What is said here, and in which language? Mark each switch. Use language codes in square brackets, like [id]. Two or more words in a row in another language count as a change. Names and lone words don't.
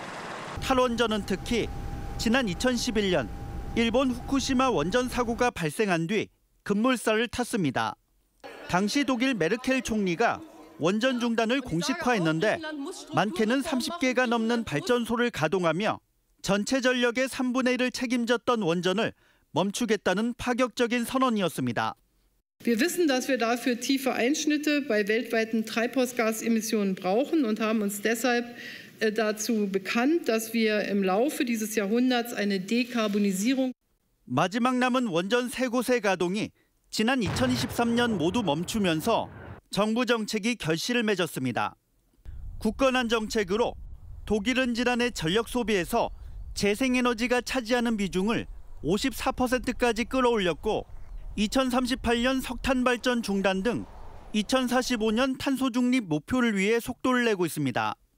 [ko] 탈원전은 특히 지난 2011년 일본 후쿠시마 원전 사고가 발생한 뒤 급물살을 탔습니다. 당시 독일 메르켈 총리가 원전 중단을 공식화했는데 많게는 30개가 넘는 발전소를 가동하며 전체 전력의 3분의 1을 책임졌던 원전을 멈추겠다는 파격적인 선언이었습니다. [de] Wir wissen, dass wir dafür tiefe Einschnitte bei weltweiten Treibhausgasemissionen brauchen und haben uns deshalb dazu bekannt, dass wir im Laufe dieses Jahrhunderts eine Dekarbonisierung [ko] 마지막 남은 원전 3곳의 가동이 지난 2023년 모두 멈추면서 정부 정책이 결실을 맺었습니다. 굳건한 정책으로 독일은 지난해 전력 소비에서 재생에너지가 차지하는 비중을 54%까지 끌어올렸고 2038년 석탄 발전 중단 등 2045년 탄소 중립 목표를 위해 속도를 내고 있습니다.